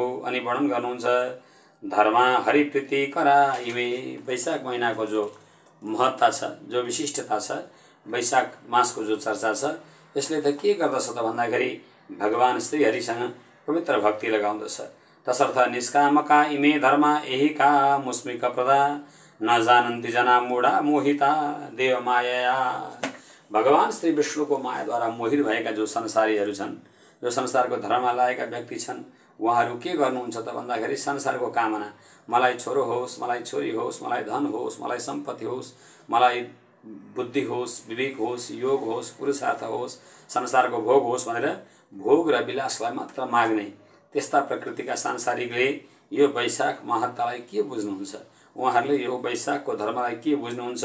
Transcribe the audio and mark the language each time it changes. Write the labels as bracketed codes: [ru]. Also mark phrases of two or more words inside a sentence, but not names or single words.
[ne] अनि वर्णन गर्नुहुन्छ [sa] धर्म हरिप्रीति करा इमे। [ne] वैशाख महिनाको जो महत्ता छ, जो विशिष्टता छ, वैशाख मासको जो चर्चा छ, यसले त के गर्दछ त भन्दाखेरि भगवान श्रीहरिसँग पवित्र भक्ति लगाउँदछ। [sa] तसर्थ निष्कामका इमे धर्म यही का मुस्मिक प्रदा न जानन्ति जना मूढा मोहिता देव माया। [ne] भगवान श्री विष्णुको मायाद्वारा मोहित भएका जो संसारीहरू छन्, जो संसारको धर्ममा लागेका व्यक्ति छन्, उहाँहरू के गर्नुहुन्छ त भन्दाखेरि संसारको कामना, मलाई छोरो होस्, मलाई छोरी होस्, मलाई धन होस्, मलाई सम्पत्ति होस्, मलाई बुद्धि होस्, विवेक होस्, योग होस्, पुरुषार्थ होस्, संसारको भोग होस् भनेर भोग र विलासलाई मात्र माग्ने त्यस्ता प्रकृतिका सांसारिकले यो वैशाख महत्तालाई के बुझ्नुहुन्छ, उहाँहरूले यो वैशाखको धर्मलाई के बुझ्नुहुन्छ।